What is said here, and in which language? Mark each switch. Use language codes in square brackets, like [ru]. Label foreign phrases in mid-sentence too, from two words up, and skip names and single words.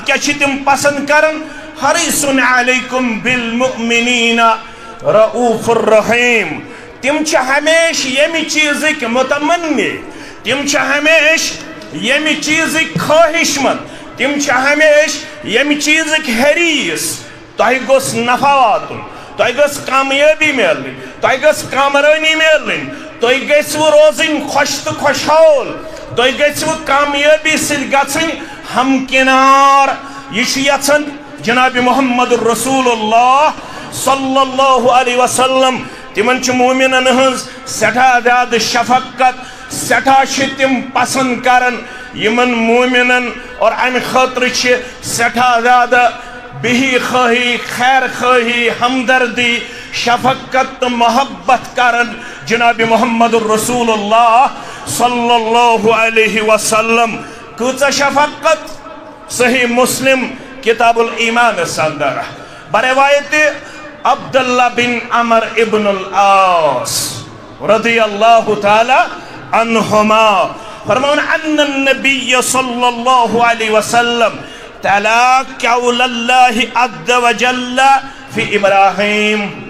[ks] کیا تم پسند کرن [ar] حریص علیکم بالمؤمنین رؤوف الرحیم [ks] تم ہمیش یمی چیزک متمنی تم ہمیش یمی چیزک خواہش مند تم ہمیش یمی چیزک حریص تہ گوس نفع واتن تہ گوس کامیابی ملن تہ گوس کامرانی ملن تہ گژھو روزن خوش تو خوشحال تہ گژھو کامیابی ست گژھن ہمکنار یہ یژھان جناب محمد الرسول اللہ [ar] صلی اللہ علیہ وسلم [ks] تمن مومنن ہز سٹھا زیادہ شفقت سٹھا تم پسند کرن یمن مومنن اور امہ خاطر سٹھا زیادہ بہی خواہی خیر خواہی ہمدردی شفقت تو محبت کرن جناب محمد الرسول اللہ [ar] صلی اللہ علیہ وسلم [ks] کچھ شفقت صحیح مسلم کتاب الایمان سندر بروایت عبداللہ بن عمر ابن العاص [ar] رضی اللہ تعالی عنہما [ks] فرمون [ar] ان النبی صلی اللہ علیہ وسلم تلا قول اللہ عز وجل فی ابراہیم